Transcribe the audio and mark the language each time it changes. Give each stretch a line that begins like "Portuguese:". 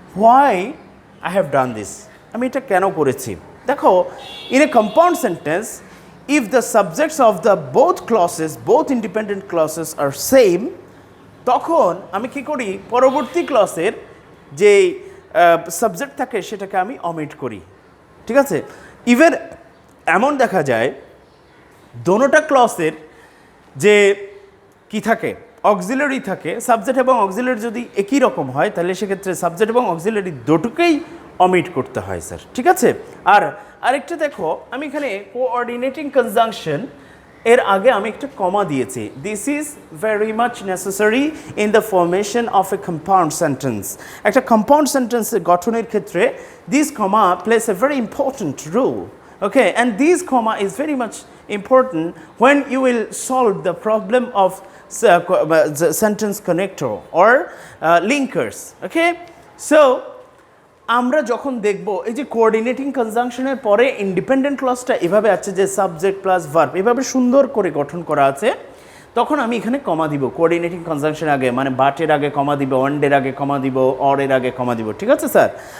English: Why I have done this?
Bangla: আমি এটা কেন করেছি? দেখো,
English: in a compound sentence, if the subjects of the both independent clauses are same,
Bangla: তখন আমি কি করি, পরবর্তী ক্লসের যে সাবজেক্ট থাকে সেটাকে আমি অমিট করি। ঠিক আছে, ইভেন এমন দেখা যায় দোনোটা ক্লসের যে কি থাকে, অক্সিলারি থাকে, সাবজেক্ট এবং অক্সিলারি যদি একই রকম হয় তাহলে সেক্ষেত্রে সাবজেক্ট এবং অক্সিলারি দুটোকেই অমিট করতে হয় স্যার। ঠিক আছে, আর আরেকটা দেখো, আমি এখানে কোঅর্ডিনেটিং কনজাংশন এর আগে আমি একটা কমা দিয়েছি।
English: This is very much necessary in the formation of a compound sentence.
Bangla: একটা কম্পাউন্ড সেন্টেন্সের গঠনের ক্ষেত্রে
English: This comma place a very important role. Okay, and this comma is very much important when you will solve the problem of the sentence connector or linkers.
Bangla: Okay, so আমরা যখন দেখব এই যে coordinating কনজাংশনের পরে independent ক্লজটা এভাবে আছে যে subject plus verb এভাবে সুন্দর করে গঠন করা আছে, তখন আমি এখানে কমা দিব কোঅর্ডিনেটিং কনজাংশন আগে, মানে বাটের আগে কমা দিব, ওয়ান্ডের আগে কমা দিব, অরের আগে কমা দিব। ঠিক আছে স্যার।